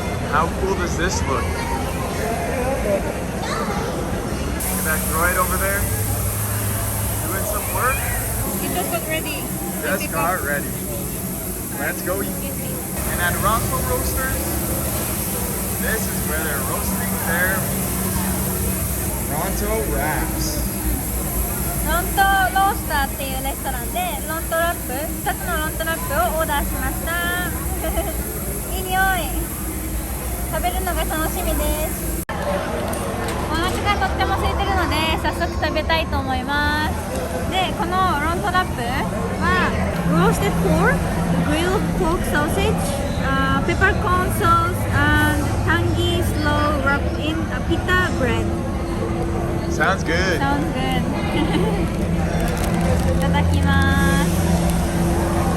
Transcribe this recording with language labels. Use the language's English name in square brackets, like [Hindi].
[English] How cool does this look? Look at that droid over there. Doing some work. Get your food ready. Just got ready. Let's go eat. And at Ronto Roasters, this is where they're roasting their Ronto wraps. [Japanese] ロントロースターっていうレストランでロントラップ、2つのロントラップをオーダーしました。いい匂い。食べるのが楽しみです。お腹がとっても空いてるので早速食べたいと思います。で、このロントラップは [English] roasted pork, grilled pork sausage, peppercorn sauce, and tangy slow wrapped in a pita bread. Sounds good. Sounds good. [Japanese] いただきます。